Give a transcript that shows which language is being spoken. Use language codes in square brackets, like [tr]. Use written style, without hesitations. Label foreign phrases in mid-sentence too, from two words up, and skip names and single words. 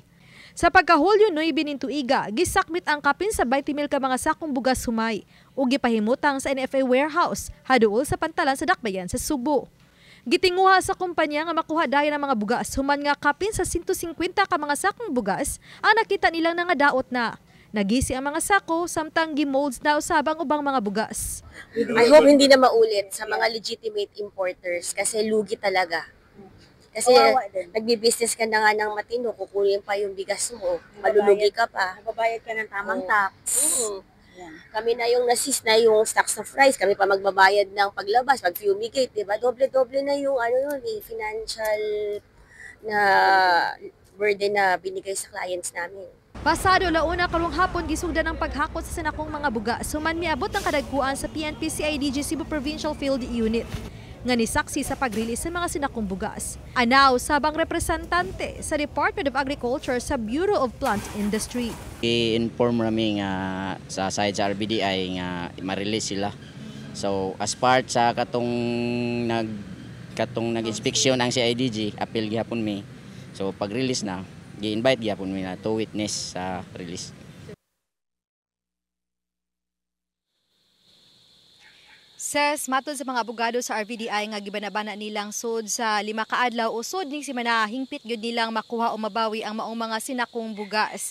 [ceb] Sa pagkahulyo 9 ning tuiga, gisakmit ang kapin sa 20,000 ka mga sakong bugas humay ug gipahimutang sa NFA warehouse haduol sa Pantalan sa Dakbayan sa Subo. Gitinguha sa kumpanya nga makuha dayon ang mga bugas human nga kapin sa 150 ka mga sakong bugas ang nakita nilang nangadaot na. Nagisi ang mga sako samtang gimolds na usabang ubang mga bugas. [en] I hope [tl] hindi na maulit sa mga [en] legitimate importers [tl] kasi lugi talaga. Kasi nagbi-business ka na nga ng matino, kukunin pa yung bigas mo, malulugi ka pa. Mababayad ka ng tamang tax. Kami na yung nasis na yung [en] stocks of rice, [tl] kami pa magbabayad ng paglabas, pag-fumigate, diba? Doble-doble na yung financial na burden na binigay sa clients namin. [ceb] Pasado launa karong hapon gisugdan ang paghakot sa sinakong mga bugas human miabot ang kadagkuan sa PNP CIDG Cebu Provincial Field Unit nga nisaksi sa pag-release sa mga sinakong bugas. Anaw sabang representante sa Department of Agriculture sa Bureau of Plant Industry. I-inform rami nga sa side sa RBDI nga ma-release sila. So as part sa katong nag-inspeksyon ang CIDG, appeal gihapon mi. So pag-release na, gi-invite gihapon mi na [en] to witness [ceb] sa release. Ses matod sa mga abogado sa RVDI nga gibanabana nilang sud sa 5 ka adlaw usod ning semana hingpit gyud nilang makuha o mabawi ang maong mga sinakong bugas.